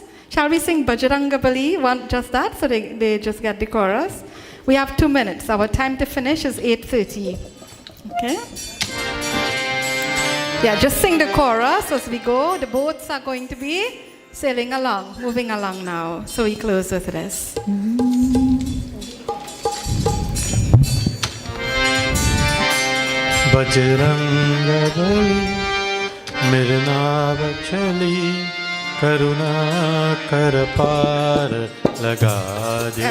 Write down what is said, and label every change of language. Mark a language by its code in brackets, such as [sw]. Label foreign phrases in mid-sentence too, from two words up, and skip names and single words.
[en] Shall we sing Bajranga Bali? Just that, so they just get the chorus. We have 2 minutes. Our time to finish is 8:30. Okay? Yeah, just sing the chorus as we go. The boats are going to be sailing along, moving along now. So we close with this. [hi] बजरंग बली, मेरी नाव चली, करुणा कर पार लगा देना.